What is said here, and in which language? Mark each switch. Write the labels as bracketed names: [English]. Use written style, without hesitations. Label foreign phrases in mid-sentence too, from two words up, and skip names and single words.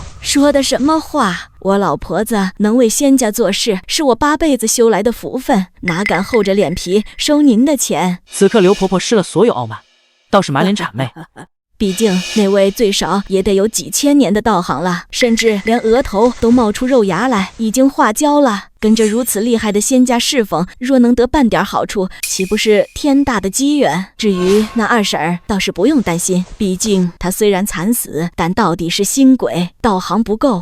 [Chinese] 說的什麼話？我老婆子能為仙家做事，是我8輩子修來的福分，哪敢厚着臉皮收您的錢？此刻劉婆婆失了所有傲慢，倒是滿臉諂媚。畢竟那位最少也得有幾千年的道行了，甚至連額頭都冒出肉芽來，已經化焦了。跟着如此厲害的仙家侍奉，若能得半點好處，豈不是天大的機緣？至於那二嬸兒，倒是不用擔心，畢竟她雖然慘死，但到底是新鬼，道行不夠。